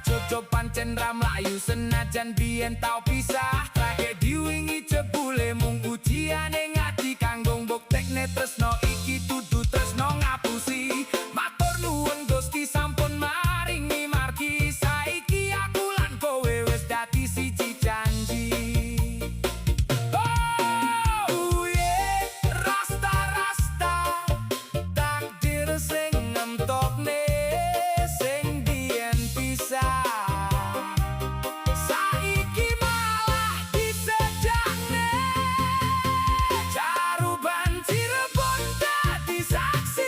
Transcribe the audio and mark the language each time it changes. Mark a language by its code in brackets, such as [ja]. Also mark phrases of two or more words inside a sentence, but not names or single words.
[jv] Jojo pancen ra mlayu senajan biyen tau pisah. Tragedi wingi jebule mung ujiane ngati kanggo mbuktekne tresno iki dudu tresno ngapusi. Matur nuwun Gusti sampun maringi margi. Saiki aku lan kowe wis dadi siji janji. [en] Oh yeah, rasta-rasta, [jv] takdir sing nemtokne sing biyen pisah. Saiki malah disedakne, Caruban Cirebon dadi saksi.